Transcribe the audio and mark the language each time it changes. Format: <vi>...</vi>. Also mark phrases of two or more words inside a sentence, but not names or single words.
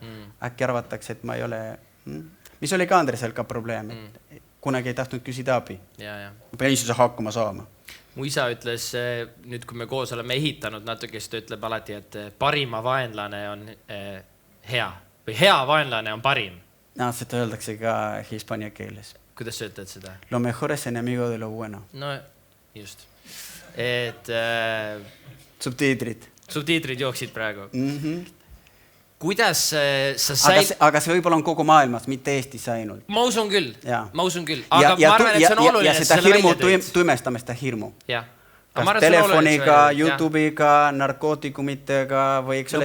<et>Äkki arvatakse, et ma ei ole... Mis oli ka Andresel ka probleem, et kunagi ei tahtnud küsida abi. Ma pean ise hakkama saama. Mu isa ütles, nüüd kui me koos oleme ehitanud natuke, siis ta ütleb alati, et parima vaenlane on hea või hea vaenlane on parim. Seda öeldakse ka hispaania keeles. Kuidas sa ütled seda?</et> <es>Lo mejor es enemigo de lo bueno.</es> <et>No, just. Et... Subtiitrid jooksid praegu. Kuidas sa said... Aga see võib-olla on kogu maailmas, mitte Eestis ainult. Ma usun küll. Aga ma arvan, et see on oluline, et seda hirmu tuimestame seda hirmu. Kas telefoniga, YouTube'iga, narkootikumitega või eks ole...</et>